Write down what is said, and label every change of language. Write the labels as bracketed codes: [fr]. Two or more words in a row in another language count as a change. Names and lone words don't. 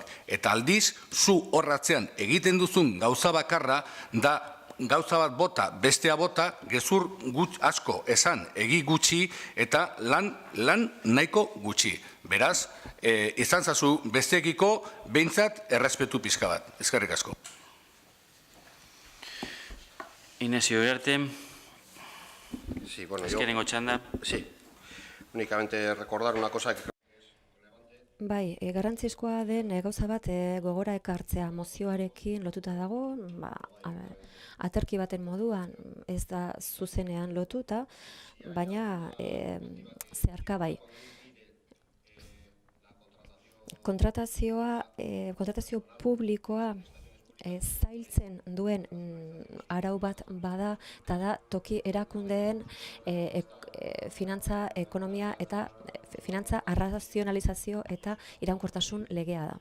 [eu] Eta aldiz, zu horratzean egiten duzun gauza bakarra da gauza bat bota, bestea bota, gezur asko esan egi gutxi eta lan nahiko gutxi. Beraz, izan zazu besteekiko behintzat errespetu pizka bat. Eskerrik asko. Inesio Uriarte. [es] Sí, bueno, [eu] Eskerengo txanda. [es] Sí. Únicamente recordar una cosa que... [eu] Bai, garrantzizkoa den gauza bat gogora ekartzea mozioarekin lotuta dago, aterki baten moduan ez da zuzenean lotuta, baina zeharka bai. Kontratazio publikoa zailtzen duen arau bat bada, eta da toki erakundeen finantza, ekonomia eta finantza arrazionalizazio eta iraunkortasun legea da.